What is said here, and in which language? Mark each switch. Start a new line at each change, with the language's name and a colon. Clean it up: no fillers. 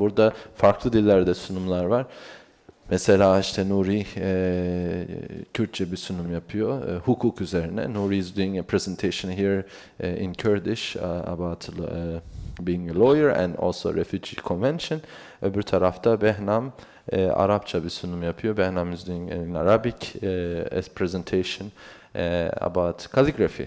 Turkish: Burada farklı dillerde sunumlar var. Mesela işte Nuri Kürtçe bir sunum yapıyor, hukuk üzerine.
English: Nuri is doing a presentation here in Kurdish about being a lawyer and also refugee convention.
Turkish: Öbür tarafta Behnam Arapça bir sunum yapıyor.
English: Behnam is doing in Arabic a presentation about calligraphy.